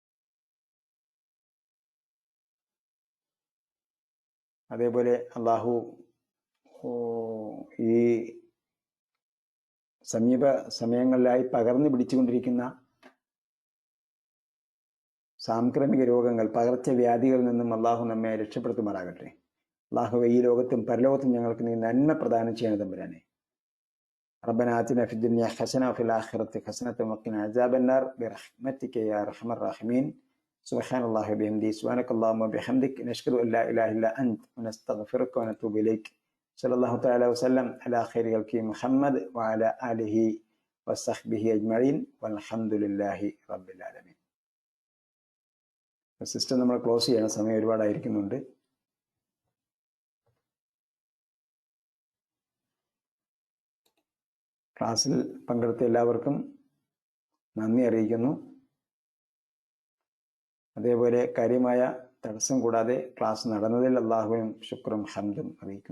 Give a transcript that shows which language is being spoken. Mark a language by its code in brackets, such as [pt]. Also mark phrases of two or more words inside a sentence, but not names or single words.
[ml] അതേപോലെ അള്ളാഹു ഈ സമീപ സമയങ്ങളിലായി പകർന്നു പിടിച്ചുകൊണ്ടിരിക്കുന്ന സാംക്രമിക രോഗങ്ങൾ, പകർച്ചവ്യാധികളിൽ നിന്നും അള്ളാഹു നമ്മെ രക്ഷപ്പെടുത്തുമാറാകട്ടെ. അള്ളാഹു ഈ ലോകത്തും പരലോകത്തും ഞങ്ങൾക്ക് നീ നന്മ പ്രദാനം ചെയ്യണം തമ്പുരാനെ. [ar] ربنا آتنا في الدنيا حسنة وفي الآخرة حسنة وقنا عذاب النار برحمتك يا أرحم الراحمين. سبحان الله وبحمده، سبحانك اللهم وبحمدك، نشهد أن لا إله إلا أنت ونستغفرك ونتوب إليك. صلى الله تعالى وسلم على خير خلقه محمد وعلى آله وصحبه أجمعين والحمد لله رب العالمين. [ml] സിസ്റ്റം നമ്മൾ ക്ലോസ് ചെയ്യണം, സമയം ഒരുപാടായിരിക്കുന്നുണ്ട്. ക്ലാസ്സിൽ പങ്കെടുത്ത എല്ലാവർക്കും നന്ദി അറിയിക്കുന്നു. അതേപോലെ കാര്യമായ തടസ്സം കൂടാതെ ക്ലാസ് നടന്നതിൽ അല്ലാഹുവിനും ശുക്രും ഹംദും അറിയിക്കുന്നു.